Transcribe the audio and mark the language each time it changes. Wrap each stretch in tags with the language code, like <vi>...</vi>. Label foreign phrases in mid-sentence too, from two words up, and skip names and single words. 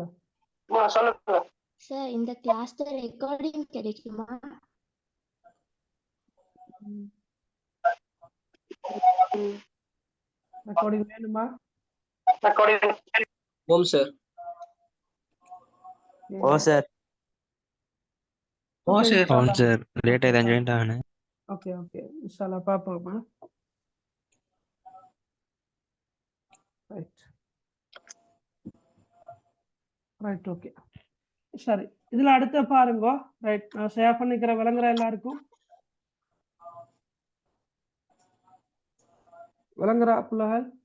<ta>சார், இந்த கிளாஸ்ல ரெக்கார்டிங் கிடைக்குமா? ரெக்கார்டிங் வேணுமா? ஓம் சார். ஓ சார். ஓ சார்.</ta> <te>అవును సార్, లేట్ అయితే జాయిన్ అవ్వను.</te> <en>okay okay,</en> <ar>إن شاء الله</ar> <ta>பாப்போமா.</ta> <en>right right, okay,</en> <ta>சரி. இதுல அடுத்த பாருங்க. ரைட், நான் ஷேர் பண்ணிக்கிற விளங்குற எல்லாருக்கும் விளங்குறா பிள்ளைகள்?</ta>